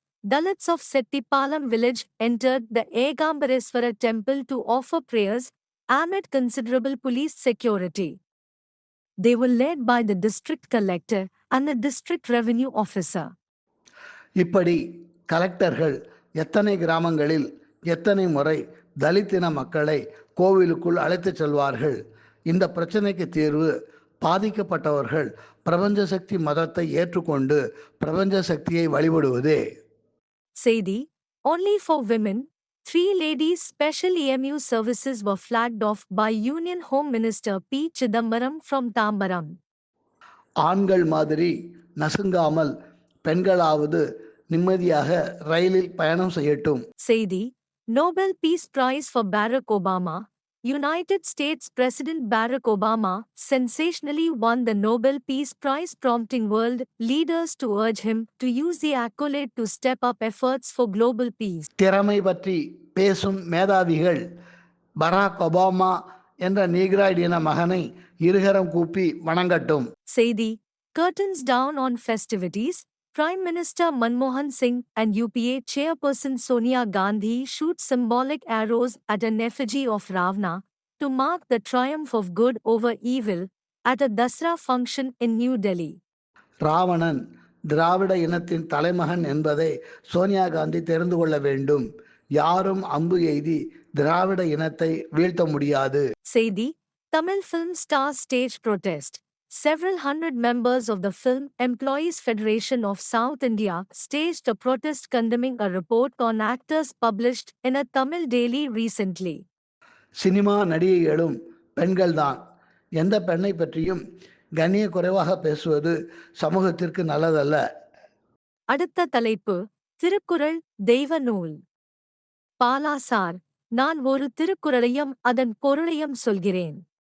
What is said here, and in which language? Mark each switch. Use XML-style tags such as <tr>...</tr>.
<en>Dalits of Settipalam village entered the Egambareswara temple to offer prayers amid considerable police security. They were led by the district collector and the district revenue officer.</en> <ta>இப்படி கலெக்டர்கள் எத்தனை கிராமங்களில் எத்தனை முறை தலித்தின மக்களை கோவிலுக்குள் அழைத்துச் செல்வார்கள்? இந்த பிரச்சனைக்கு தீர்வு பாதிக்கப்பட்டவர்கள் பிரபஞ்ச சக்தி மதத்தை ஏற்றுக்கொண்டு பிரபஞ்ச சக்தியை வழிபடுவதே.</ta> <en>செய்தி: Only for women, 3 ladies special EMU services were flagged off by Union Home Minister P. Chidambaram from Tambaram.</en> <ta>ஆண்கள் மாதிரி நசுங்காமல் பெண்களாவது நிம்மதியாக ரயிலில் பயணம் செய்யட்டும்.</ta> <en>செய்தி: Nobel Peace Prize for Barack Obama. United States President Barack Obama sensationally won the Nobel Peace Prize, prompting world leaders to urge him to use the accolade to step up efforts for global peace.</en> <ta>திறமை பற்றி பேசும் மேதாவிகள் Barack Obama என்ற Negroid இன மகனை இருகரம் கூப்பி வணங்கட்டும்.</ta> <en>செய்தி: Curtains down on festivities. Prime Minister Manmohan Singh and UPA Chairperson Sonia Gandhi shoot symbolic arrows at an effigy of Ravana to mark the triumph of good over evil at a Dasra function in New Delhi.</en> <ta>Ravanan திராவிட இனத்தின் தலைமகன் என்பதை சோனியா காந்தி தெரிந்து கொள்ள வேண்டும். யாரும் அம்பு எய்தி திராவிட இனத்தை வீழ்த்த முடியாது. செய்தி: Tamil film stars stage protest. Several hundred members of the Film Employees Federation of South India staged a protest condemning a report on actors published in a Tamil daily recently. Cinema நடிகைகளும் பெண்கள்தான். எந்த பெண்ணை பற்றியும் கண்ணிய குறைவாக பேசுவது சமூகத்திற்கு நல்லதல்ல. அடுத்த தலைப்பு: திருக்குறள் தெய்வ நூல். பாலா சார், நான் ஒரு திருக்குறளையும் அதன் பொருளையும் சொல்கிறேன்.</ta>